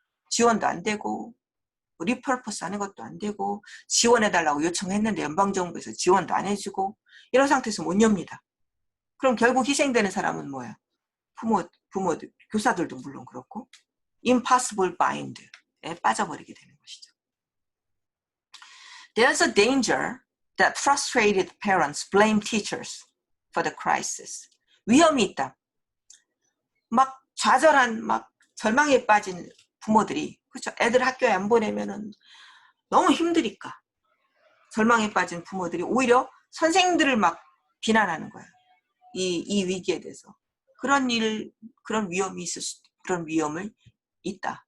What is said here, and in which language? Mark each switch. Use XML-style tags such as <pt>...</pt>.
<ko>지원도 안 되고 리퍼포스 하는 것도 안 되고 지원해달라고 요청했는데 연방정부에서 지원도 안 해주고 이런 상태에서 못 엽니다. 그럼 결국 희생되는 사람은 뭐예요? 부모들, 교사들도 물론 그렇고</ko> <en>impossible bind</en> <ko>에 빠져버리게 되는 것이죠.</ko> <en>There's a danger that frustrated parents blame teachers for the crisis.</en> <ko>위험이 있다. 막 좌절한 절망에 빠진 부모들이 그렇죠. 애들 학교에 안 보내면은 너무 힘드니까 절망에 빠진 부모들이 오히려 선생님들을 막 비난하는 거야. 이 위기에 대해서 그런 위험이 그런 위험을 있다.</ko>